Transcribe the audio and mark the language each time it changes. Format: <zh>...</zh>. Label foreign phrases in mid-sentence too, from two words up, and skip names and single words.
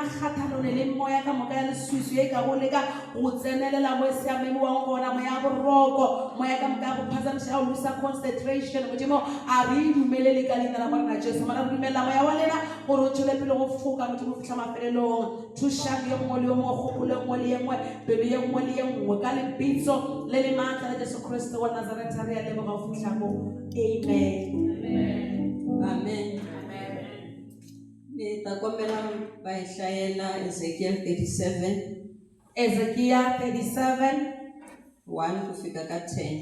<nso>kgathalone le moya ka moka ya lesusu ye ka go leka go tsenelela mo e siameng wa gona moya ya boroko moya ka moka ya go phazamiša ya go losa concentration Modimo a re dumelele ka leina la morena Jesu mara re dumelela moya wa lena gore o tšwele pele go foka Modimo go fitlha mafelelong thušang ye nngwe le yo mongwe kgopolo e nngwe le ye nngwe pelo ye nngwe le ye nngwe ka lebitso le le maatla la Jesu Kriste wa Nazareta re a leboga go fitlha mo. Amen. Amen.</nso> <ts>Ni ta kombela va hi hlayela Ezekiel 37, Ezekiel 37 1 ku fika ka 10.</ts>